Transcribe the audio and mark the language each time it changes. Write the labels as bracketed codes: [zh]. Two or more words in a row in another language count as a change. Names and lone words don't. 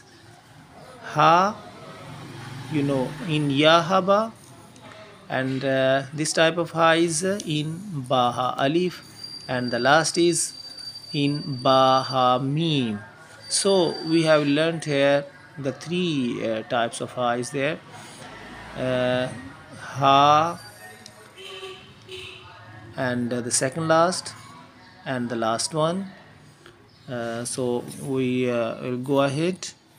[en] Ha, in yahaba, and this type of ha is in [ar] ba ha alif, [en] and the last is in [ar] ba ha mim. [en] So we have learned here the three types of ha is there. Ha, and the second last, and the last one. So we will go ahead.